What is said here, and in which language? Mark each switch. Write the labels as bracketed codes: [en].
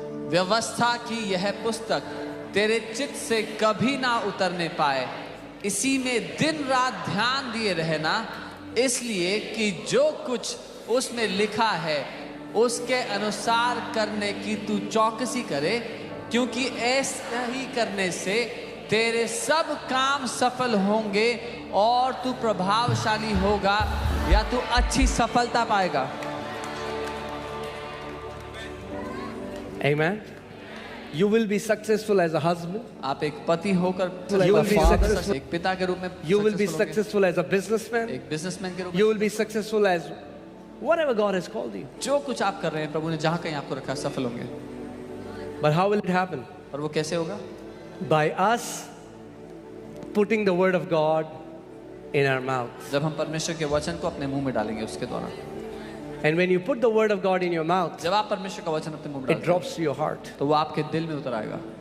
[hi] व्यवस्था की यह पुस्तक तेरे चित्त से कभी ना उतरने पाए, इसी में दिन रात ध्यान दिए रहना, इसलिए कि जो कुछ उसमें लिखा है उसके अनुसार करने की तू चौकसी करे, क्योंकि ऐसा ही करने से तेरे सब काम सफल होंगे और तू प्रभावशाली होगा या तू अच्छी सफलता पाएगा। [en] Amen. You will be successful as a husband. [hi] आप एक पति होकर [en] You will be successful. [hi] एक पिता के रूप में [en] You will be [hi] successful होंगे। [en] successful as a businessman. [hi] एक बिजनेसमैन के रूप में [en] You will be successful as whatever God has called you. [hi] जो कुछ आप कर रहे हैं प्रभु ने जहाँ कहीं आपको रखा है, सफल होंगे। [en] But how will it happen? [hi] और वो कैसे होगा? [en] By us putting the word of God in our mouth. [hi] जब हम परमेश्वर के वचन को अपने मुंह में डालेंगे उसके द्वारा। [en] And when you put the word of God in your mouth, [hi] जब आप परमेश्वर का वचन अपने मुंह में [en] it [hi] डालेंगे [en] drops to your heart. [hi] तो वो आपके दिल में उतर आएगा।